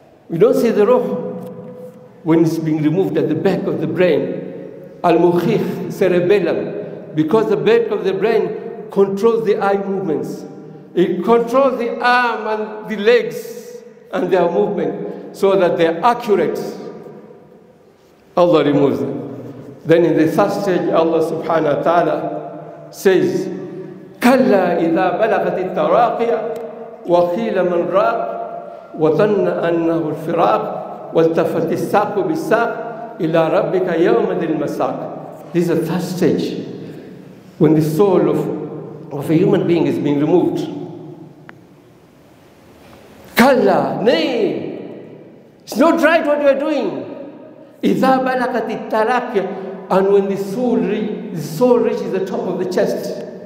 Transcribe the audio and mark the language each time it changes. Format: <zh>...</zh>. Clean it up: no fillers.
<en>We don't see the ruh when it's being removed at the back of the brain. Al-mukhikh, cerebellum. Because the back of the brain controls the eye movements. It controls the arm and the legs and their movement so that they're accurate. Allah removes them. Then in the third stage, Allah subhanahu wa ta'ala says,</en> <ar>كَلَّا إِذَا بَلَغَتِ التَّرَاقِيَ وَقِيلَ مَنْ رَاقٍ وَظَنَّ أَنَّهُ الْفِرَاقُ وَالْتَفَتِ السَّاقُ بِالسَّاقِ إِلَىٰ رَبِّكَ يَوْمَ ذِي الْمَسَاقِ.</ar> <en>This is the third stage. when the soul of a human being is being removed. Kalla, nay, it's not right what you are doing.</en> <ar>إِذَا بَلَغَتِ التَّرَاقِيَ,</ar> <en>and when the soul reaches the top of the chest.</en>